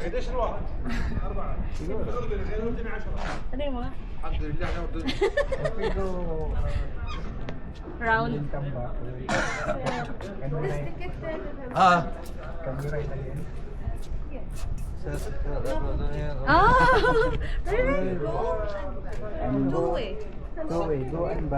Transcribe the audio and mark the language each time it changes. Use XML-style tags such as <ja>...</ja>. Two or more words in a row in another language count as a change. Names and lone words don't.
<ar>قديش الواحد؟ أربعة</ar> <tl>Ano yung mga?</tl> <ar>الحمد لله نودي</ar> <tl>Pero,</tl> <en>Round. come back. اه Can you ride again? Ah! Really? And Two way. Go away, go and back.</en>